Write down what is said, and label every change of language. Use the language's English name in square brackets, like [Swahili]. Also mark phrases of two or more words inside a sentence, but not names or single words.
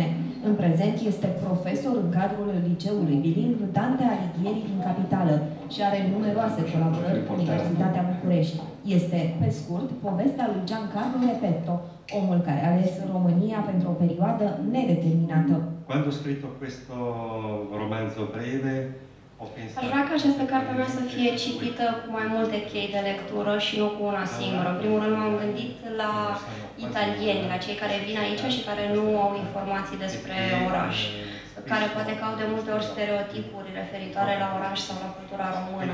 [Romanian] În prezent este profesor în cadrul liceului bilingv Dante Alighieri din capitală și are numeroase colaborări cu Universitatea București. Este, pe scurt, povestea lui Giancarlo Repetto, omul care a ales România pentru o perioadă nedeterminată. [Italian] Quando ho scritto questo romanzo breve, [Romanian] aș vrea ca această carte mea să fie citită cu mai multe chei de lectură și nu cu una singură. În primul rând m-am gândit la italieni, la cei care vin aici și care nu au informații despre oraș, care poate că au de multe ori stereotipuri referitoare la oraș sau la cultura română.